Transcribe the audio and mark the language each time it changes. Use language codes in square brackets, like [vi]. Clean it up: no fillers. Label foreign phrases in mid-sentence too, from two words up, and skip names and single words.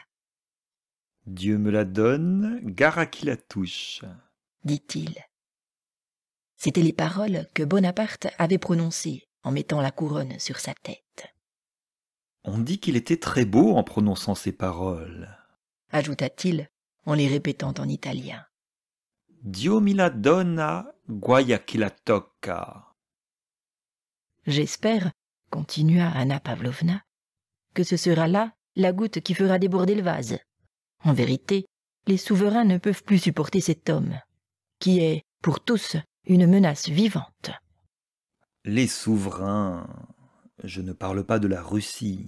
[fr] « Dieu me la donne, gare à qui la touche, » dit-il. C'étaient les paroles que Bonaparte avait prononcées en mettant la couronne sur sa tête. « On dit qu'il était très beau en prononçant ces paroles, » ajouta-t-il en les répétant en italien. [it] « Dio mi la donna, guai chi la tocca. » [fr] J'espère, continua Anna Pavlovna, que ce sera là la goutte qui fera déborder le vase. En vérité, les souverains ne peuvent plus supporter cet homme, qui est, pour tous, une menace vivante. Les souverains, je ne parle pas de la Russie,